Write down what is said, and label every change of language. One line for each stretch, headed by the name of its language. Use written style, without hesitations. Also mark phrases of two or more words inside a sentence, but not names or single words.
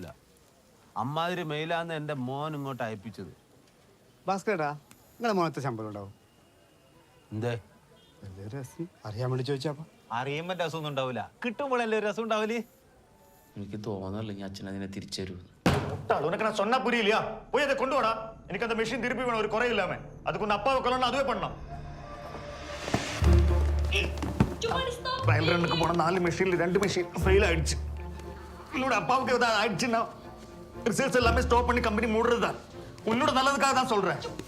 Malayalam: അമ്മാതിരി മെയിലാന്ന് എന്റെ മോൻ ഇങ്ങോട്ട് അയപ്പിച്ചത്. ഭാസ്കരേട്ടാ, നിങ്ങളെ മോനത്തെ ശമ്പളം ഉണ്ടാവും? എന്തേ? രസം അറിയാൻ വേണ്ടി ചോദിച്ചാ. അറിയുമ്പോ രസമൊന്നും ഉണ്ടാവില്ല, കിട്ടുമ്പോഴല്ലേ രസം ഉണ്ടാവില്ലേ? എനിക്ക് തോന്നുന്നില്ല ഞാൻ അച്ഛനതിനെ തിരിച്ചു തരുമെന്ന്.
Tamil: உனக்கு நான் சொன்னா புரியலையா? போய் அதை கொண்டு வாடா. எனக்கு அந்த மெஷின் திருப்பி வேணும், ஒரு குறை இல்லாம. அதுக்கு உன் அப்பாவை கொல்லணும், அதுவே பண்ணலாம்.
English: trial run
Tamil: போன 4 மெஷின்ல 2 மெஷின் ஃபெயில் ஆயிடுச்சு. உன்னோட அப்பாவுக்கு ஏதாவது ஆயிடுச்சுன்னா ரிசல்ட்ஸ் எல்லாமே ஸ்டாப் பண்ணி கம்பெனி மூடுறது தான். உன்னோட நல்லதுக்காக தான் சொல்றேன்.